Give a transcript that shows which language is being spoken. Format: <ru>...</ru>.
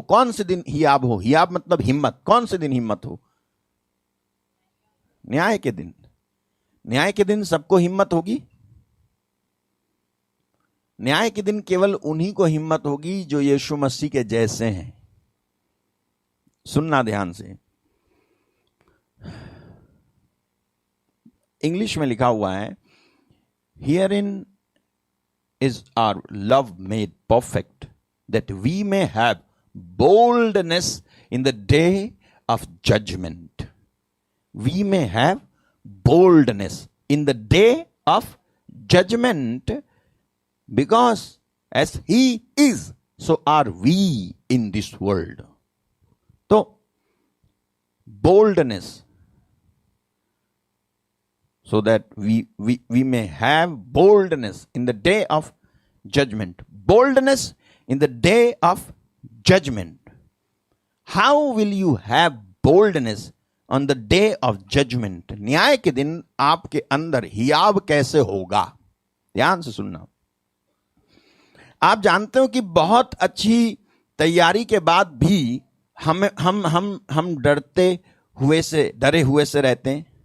<hi>कौन से दिन हियाब हो? हियाब मतलब हिम्मत। कौन से दिन हिम्मत हो? न्याय के दिन। न्याय के दिन सबको हिम्मत होगी? न्याय के दिन केवल उन्हीं को हिम्मत होगी जो यीशु मसीह के जैसे हैं। सुनना ध्यान से, इंग्लिश में लिखा हुआ है,</hi> <en>Herein is our love made perfect, that we may have boldness in the day of judgment. We may have boldness in the day of judgment, because as He is, so are we in this world. तो boldness, so that we may have boldness in the day of judgment. Boldness in the day of judgment. How will you have boldness on the day of judgment?</en> <hi>न्याय के दिन आपके अंदर हियाब कैसे होगा? ध्यान से सुनना। आप जानते हो कि बहुत अच्छी तैयारी के बाद भी हम डरे हुए से रहते हैं।</hi>